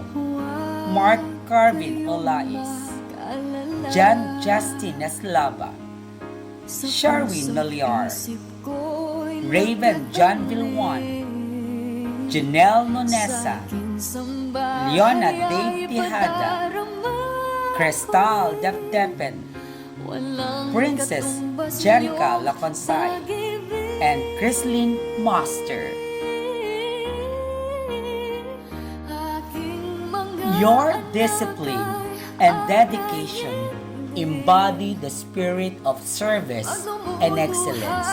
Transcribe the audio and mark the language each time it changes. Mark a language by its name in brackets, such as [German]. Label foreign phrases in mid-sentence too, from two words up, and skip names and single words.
[English] Mark Carvin Olaes, John Justin Eslava, Sherwin Naliar, Raven John Vilwan, Janelle Nonesa, Leona Dave Tejada, Cristal Depdepen, Princess Jerica Laconsay, and Chrislyn Master. Your discipline and dedication embody the spirit of service and excellence.